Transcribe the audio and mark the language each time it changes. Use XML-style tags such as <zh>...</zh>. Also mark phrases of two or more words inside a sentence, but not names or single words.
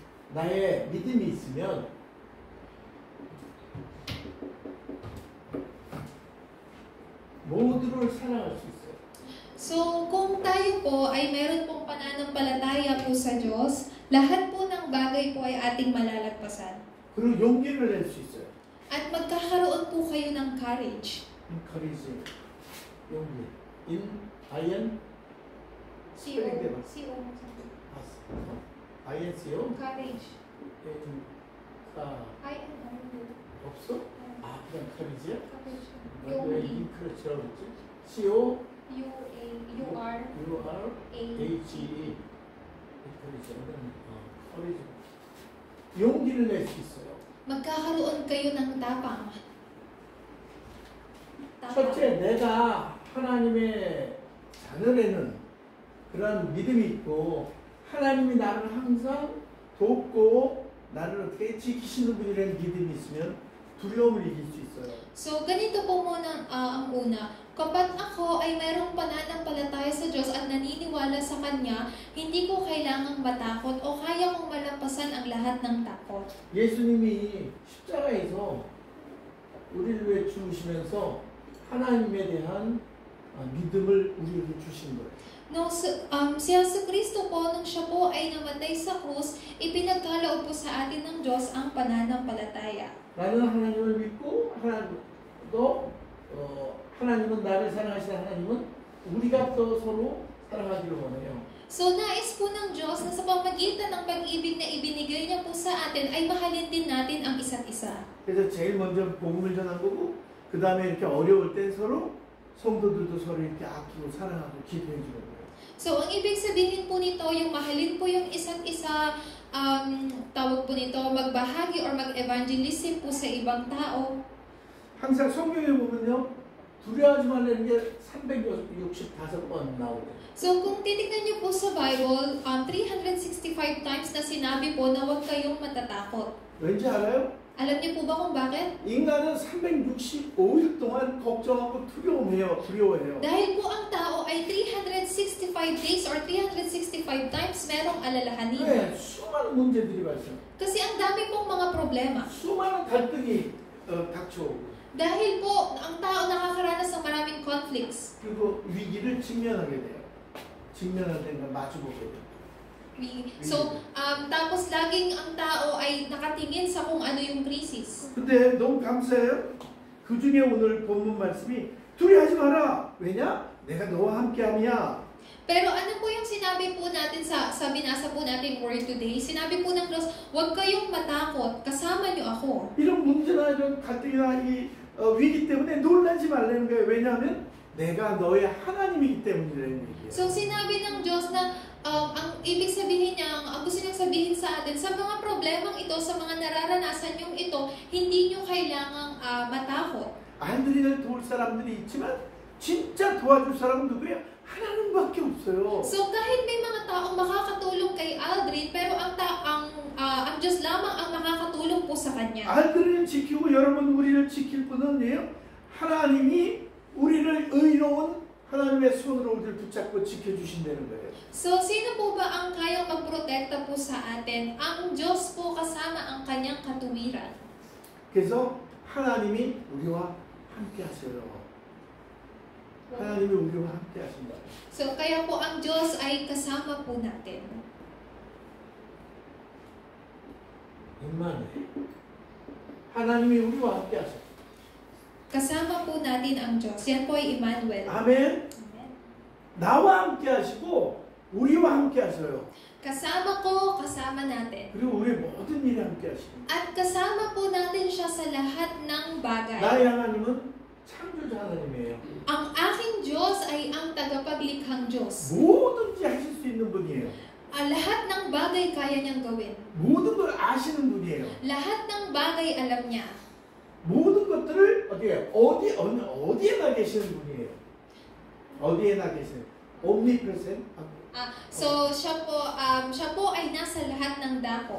<ko>나의 믿음이 있으면 모두를 사랑할 수 있어요.</ko> <tl>So, kung tayo po ay meron pong pananampalataya po sa Diyos, lahat po ng bagay po ay ating malalagpasan.</tl> <ko>그리고 용기를 낼 수 있어요.</ko> <tl>At magkakaroon po kayo ng courage.</tl> <en>Encouraging. 용기. In iron. C-O. INCO. Courage. I-N-O.</en> <ko>없어? 아 그냥 courage야?</ko> <en>Courage.</en> <ko>왜 용기. encourage라고 그랬지?</ko> <en>CO U-R-A. URHE. courage.</en> <ko>용기를 낼 수 있어요.</ko> <tl>magkakaroon kayo ng tapang.</tl> <ko>첫째, 내가 하나님의 자녀라는 그런 믿음이 있고 하나님이 나를 항상 돕고 나를 어떻게 지키시는 분이라는 믿음이 있으면 두려움을 이길 수 있어요.</ko> <tl>So, ganito po muna ang una. Kapag ako ay mayroong pananampalataya sa Diyos at naniniwala sa Kanya, hindi ko kailangang matakot o kaya kong malampasan ang lahat ng takot.</tl> <ko>예수님이 십자가에서 우리를 위해 죽으시면서 하나님에 대한 믿음을 우리에게 주신 거예요.</ko> <tl>No, si Jesucristo po, nung siya po ay namatay sa krus, ipinagkaloob po sa atin ng Diyos ang pananampalataya.</tl> <ko>나는 하나님을 믿고 하나님은 나를 사랑하시는 하나님은 우리가 또 서로 사랑하기를 원해요.</ko> <tl>So, nais po ng Diyos na sa pamagitan ng pag-ibig na ibinigay niya po sa atin ay mahalin din natin ang isa't isa.</tl> <ko>그래서 제일 먼저 복음을 전한 거고 그 다음에 이렇게 어려울 때 서로 성도들도 서로 이렇게 아끼고 사랑하고 기도해 주는 거예요.</ko> <tl>So, ang ibig sabihin po nito, yung mahalin po yung isa't isa, tawag po nito, magbahagi or mag-evangelism po sa ibang tao.</tl> <ko>항상 성경에 보면요, 두려워하지 말라는 게 365번 나오고.</ko> <tl>So, kung titignan niyo po sa Bible, 365 times na sinabi po na huwag kayong matatakot.</tl> <ko>왠지 알아요?</ko> <tl>Alam niyo po ba kung bakit?</tl> <ko>인간은 365일 동안 걱정하고 두려워해요.</ko> <tl>Dahil po ang tao ay</tl> <en>365 days or 365 times</en> <tl>merong alalahanin.</tl> <ko>왜? 수많은 문제들이 발생.</ko> <tl>Kasi ang dami pong mga problema.</tl> <ko>수많은 갈등이 닥쳐오고.</ko> <tl>Dahil po, ang tao nakakaranas ng maraming conflicts.</tl> <ko>그리고 위기를 직면하게 돼요. 직면할 때는 마주보게 돼요.</ko> <tl>So, tapos laging ang tao ay nakatingin sa kung ano yung krisis.</tl> <ko>근데 너무 감사해요. 그 중에 오늘 본문 말씀이 두려워하지 마라. 왜냐? 내가 너와 함께함이야.</ko> <tl>Pero ano po yung sinabi po natin sa binasa po natin</tl> <en>word today?</en> <tl>Sinabi po ng Diyos, huwag kayong matakot, kasama niyo ako.</tl> <ko>이런 문제나 이런 갈등이나 이 위기 때문에 놀라지 말라는 거예요. 왜냐하면 내가 너의 하나님이기 때문이라는 얘기예요.</ko> <tl>So sinabi ng Diyos na ang ibig sabihin niya, ang gusto niyang sabihin sa atin, sa mga problemang ito, sa mga nararanasan yung ito, hindi niyo kailangang matakot.</tl> <ko>아이들을 도울 사람들이 있지만 진짜 도와줄 사람은 누구예요? 하나님밖에 없어요.</ko> <tl>So kahit may mga taong makakatulong kay Aldrin, pero ang Diyos lamang ang makakatulong po sa kanya.</tl> <ko>아이들을 지키고 여러분 우리를 지킬 분은 하나님이 우리를 의로운 하나님의 손으로 우리를 붙잡고 지켜주신다는 거예요.</ko> <tl>So, sino po ba ang kayang magprotekta po sa atin? Ang Diyos po kasama ang kanyang katuwiran.</tl> <ko>그래서 하나님이 우리와 함께 하세요. 하나님이 우리와 함께 하신다.</ko> <tl>So, kaya po ang Diyos ay kasama po natin.</tl> <ko>임마누엘. 하나님이 우리와 함께 하세요.</ko> <tl>Kasama po natin ang Diyos. Yan po ay Emmanuel.</tl> <ko>아멘.</ko> <tl>Amen.</tl> <ko>나와 함께 하시고 우리와 함께 하세요.</ko> <tl>Kasama ko, kasama natin.</tl> <ko>그리고 우리 모든 일에 함께 하시고.</ko> <tl>At kasama po natin siya sa lahat ng bagay.</tl> <ko>나의 하나님은 창조자 하나님이에요.</ko> <tl>Ang aking Diyos ay ang tagapaglikhang Diyos.</tl> <ko>뭐든지 하실 수 있는 분이에요.</ko> <tl>Lahat ng bagay kaya niyang gawin.</tl> <ko>모든 걸 아시는 분이에요.</ko> <tl>Lahat ng bagay alam niya.</tl> <ko>모든 것들을 어디에나 계시는 분이에요. 어디에나 계시는 omnipresent.</ko> <tl>So siya po ay nasa lahat ng dako.</tl>